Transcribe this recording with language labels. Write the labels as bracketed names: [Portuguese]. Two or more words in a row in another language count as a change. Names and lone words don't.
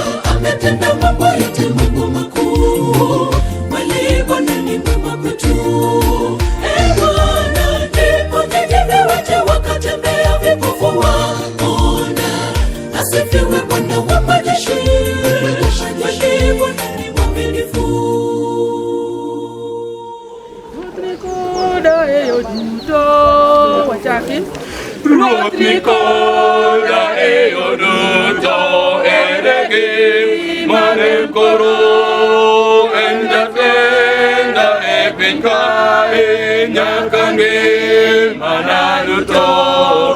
[Swahili] Ametenda mambo yote, mambo makuu. Kweli Bwana ni mwema kwetu. Bwana niponyaye viwete, wakatembea vipofu waona. Asifiwe Bwana wa majeshi. Bwana ni mwaminifu. [Luo (Kenya and Tanzania)] Ruoth ni koda e oduto, ere gima ne koro en jatenda e piny kae, nyaka ngimana duto.